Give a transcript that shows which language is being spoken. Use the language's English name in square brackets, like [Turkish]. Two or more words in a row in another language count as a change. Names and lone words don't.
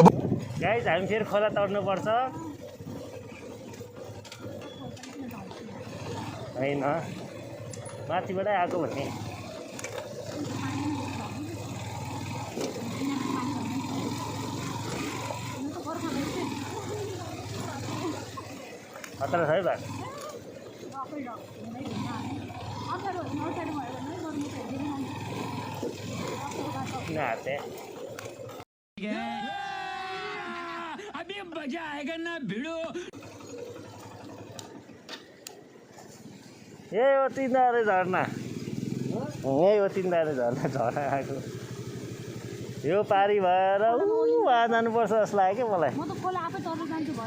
[Nepali] गाइज हामी फेरि खोला तर्नुपर्छ होइन माथिबाटै आएको भने खतरा छ है बाटो किन हाते [Hindi] अभी मजा आएगा ना भिड़ो [Nepali] यही हो तिनीहरू झर्ना यही हो तिनीहरू झर्ना आएको यो पारी भएर उहाँ जानुपर्छ जस्तो लाग्यो क्या मलाई म त खोला आफै तर्नु जान्छु भयो